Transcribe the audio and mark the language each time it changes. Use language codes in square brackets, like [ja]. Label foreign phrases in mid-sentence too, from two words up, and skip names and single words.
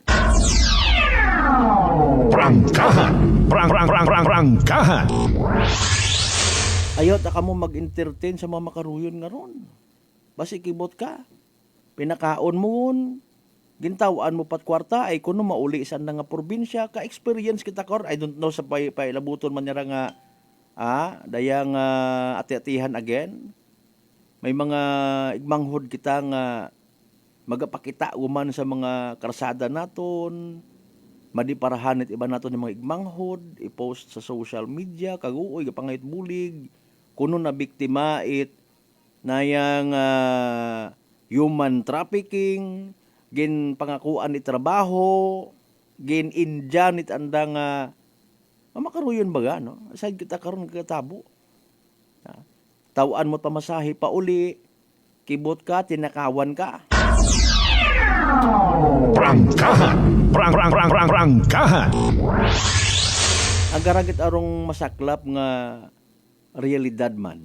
[akl] Prangkahan! Prangkahan! Ayaw ta ka mo mag-entertain sa mga makaruyon nga ron. Basi kibot ka, pinakaon mo gintawaan mo pat kwarta, ay kuno mauli isan na nga probinsya, ka-experience kita kor, [en] I don't know [akl] sa pailabuton man nira nga, dayang ati-atihan again. May mga igmanghod kita nga magapakita uman sa mga karsada naton, madiparahan iba naton yung mga igmanghod, i-post sa [en] social media, [akl] kaguoy, kapangayit bulig, kuno na biktima it, nayang [en] human trafficking, [akl] gin pangakuan ni trabaho, gin indyan it anda nga mamakaruyon baga, no? Aside kita karon katabo. Tawaan mo pamasahe pa uli, kibot ka, tinakawan ka. Prangkahan! Prangkahan! Agaragit arong masaklap nga realidad man.